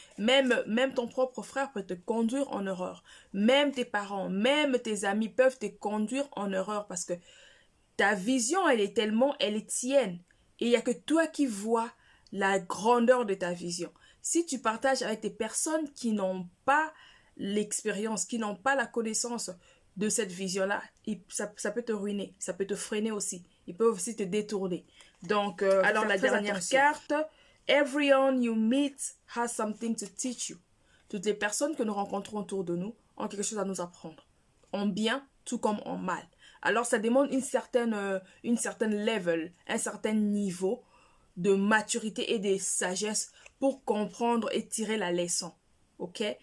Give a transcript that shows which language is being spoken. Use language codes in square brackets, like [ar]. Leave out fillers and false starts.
[fr] Même ton propre frère peut te conduire en erreur. Même tes parents, même tes amis peuvent te conduire en erreur parce que ta vision, elle est tienne. Et il n'y a que toi qui vois la grandeur de ta vision. Si tu partages avec des personnes qui n'ont pas l'expérience, qui n'ont pas la connaissance de cette vision-là, ça peut te ruiner, ça peut te freiner aussi. Ils peuvent aussi te détourner. Donc, alors la dernière carte, [en] everyone you meet has something to teach you. [fr] Toutes les personnes que nous rencontrons autour de nous ont quelque chose à nous apprendre. En bien, tout comme en mal. Alors, ça demande une certaine level, un certain niveau de maturité et de sagesse pour comprendre et tirer la leçon. Ok?